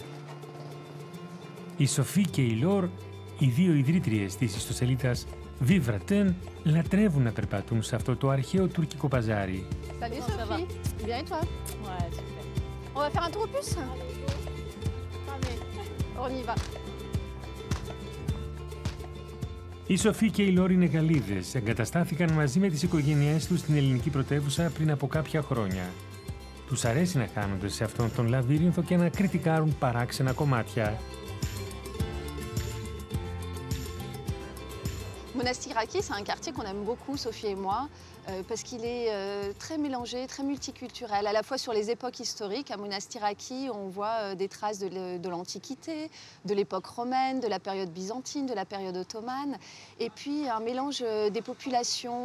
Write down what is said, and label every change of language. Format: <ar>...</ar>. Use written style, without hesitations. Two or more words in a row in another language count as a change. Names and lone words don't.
<el>Η Σοφή και η Λόρ, οι δύο ιδρύτριες της ιστοσελίδας Vivraten, λατρεύουν να περπατούν σε αυτό το αρχαίο τουρκικό παζάρι.</el> <fr>Salut Sophie, bien et toi? Ouais, super. On va faire un tour au puce? On y va.</fr> <el>Η Σοφή και η Λόρ είναι Γαλλίδες. Εγκαταστάθηκαν μαζί με τις οικογένειές τους στην ελληνική πρωτεύουσα πριν από κάποια χρόνια. Τους αρέσει να χάνονται σε αυτόν τον λαβύρινθο και να κριτικάρουν παράξενα κομμάτια.</el> <fr>Monastiraki, c'est un quartier qu'on aime beaucoup, Sophie et moi, parce qu'il est très mélangé, très multiculturel. À la fois sur les époques historiques, à Monastiraki, on voit des traces de l'Antiquité, de l'époque romaine, de la période byzantine, de la période ottomane, et puis un mélange des populations.</fr>